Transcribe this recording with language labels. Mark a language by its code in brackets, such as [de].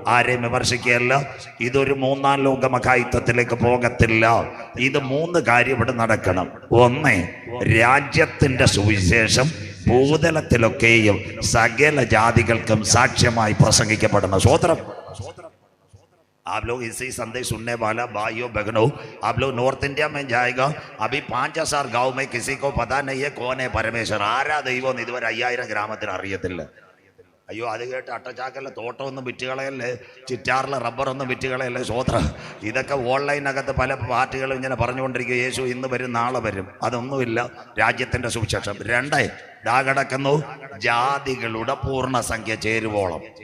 [ml] ആരെയും വിമർശിക്കുകയല്ല, ഇതൊരു 3-ാം ലോകമഹായുദ്ധത്തിലേക്ക് പോകത്തില്ല. ഇത് 3 കാര്യം ഇവിടെ നടക്കണം. ഒന്ന്, രാജ്യത്തിൻ്റെ സുവിശേഷം ഭൂതലത്തിലൊക്കെയും സകല ജാതികൾക്കും സാക്ഷ്യമായി പ്രസംഗിക്കപ്പെടണം. സ്വോത്രം. [hi] आप लोग इसी संदेश सुनने वाला भाइयों बहनों, आप लोग नॉर्थ इंडिया में जाएगा, अभी 5,000 गांव में किसी को पता नहीं है कौन है परमेश्वर. [ml] ആരാ ദൈവം എന്ന് ഇതുവരെ 5000 ഗ്രാമത്തിൽ അറിയത്തില്ല. അയ്യോ, അത് കേട്ട് അട്ടച്ചാക്കല്ല, തോട്ടമൊന്നും വിറ്റുകളയല്ലേ, ചിറ്റാറിലെ റബ്ബറൊന്നും വിറ്റുകളയല്ലേ. സ്വോത്രം. ഇതൊക്കെ ഓൺലൈനകത്ത് പല പാർട്ടികളും ഇങ്ങനെ പറഞ്ഞുകൊണ്ടിരിക്കുക, യേശു ഇന്ന് വരും നാളെ വരും. അതൊന്നുമില്ല. രാജ്യത്തിൻ്റെ സുവിശേഷം. 2, കിടക്കുന്നു ജാതികളുടെ പൂർണ്ണസംഖ്യ ചേരുവോളം.